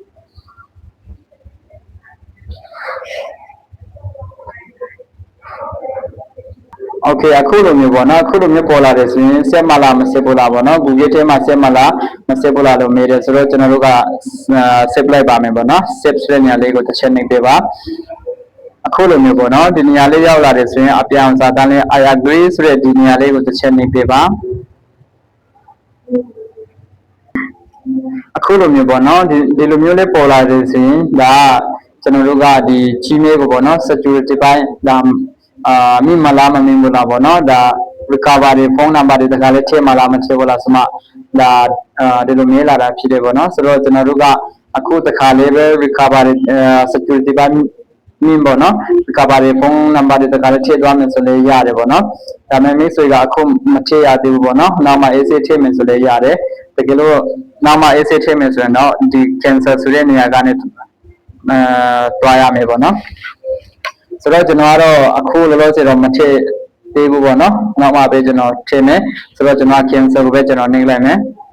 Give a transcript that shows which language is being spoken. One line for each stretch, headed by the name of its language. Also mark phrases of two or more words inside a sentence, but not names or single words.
Burmese: โอเคအခုလိုမျိုးပေါ့နော်အခုလိုမျိုးပေါ်လာတယ်ဆိုရင်ဆက်မလားမဆက်ဘူးလားပေါ့နော် Google ထဲမှာဆက်မလားမဆက်ဘူးလားလို့မေးတယ်ဆိုတော့ကျွန်တော်တို့ကဆက်လိုက်ပါမယ်ပေါ့နော် save ဆိုတဲ့နေရာလေးကိုတစ်ချက်နှိပ်ပေးပါအခုလိုမျိုးပေါ့နော်ဒီနေရာလေးရောက်လာတယ်ဆိုရင်အပြောင်းစာတန်းလေး
English: I agree
Burmese: ဆိုတဲ့ဒီနေရာလေးကိုတစ်ချက်နှိပ်ပေးပါ အခုလိုမျိုးပေါ့နော်ဒီလိုမျိုးလေးပေါ်လာတယ်ဆိုရင်ဒါကျွန်တော်တို့ကဒီ Gmail ကိုပေါ့နော် security ပိုင်းဒါမိမလားမမင်းဘူးလားပေါ့နော်ဒါ
English: recovery phone number
Burmese: တွေတ ခါလေးထည့်မလားမထည့်ဘူးလားဆိုမှဒါဒီလိုမေးလာတာဖြစ်တယ်ပေါ့နော်ဆိုတော့ကျွန်တော်တို့ကအခုတခါလေးပဲ
English: recovery security
Burmese: ပိုင်းမင်း ပေါ့နော်
English: recovery phone number
Burmese: တွေတခါလေးထည့်သွားမယ်ဆိုလည်းရတယ်ပေါ့နော်ဒါပေမဲ့မိတ်ဆွေကအခုမထည့်ရသေးဘူးပေါ့နော်နောက်မှ AC ထည့်မယ်ဆိုလည်းရတယ်တကယ်လို့နောက်မှ AC ထည့်မယ်ဆိုရင်တော့ဒီ cancel ဆိုတဲ့နေရာကနေတွားရမယ်ပေါ့နော်ဆိုတော့ကျွန်တော်ကတော့အခုလောလောဆယ်တော့မထည့်သေးဘူးပေါ့နော်နောက်မှပဲကျွန်တော်ထည့်မယ်ဆိုတော့ကျွန်တော် cancel ကိုပဲကျွန်တော်နှိပ်လိုက်မယ်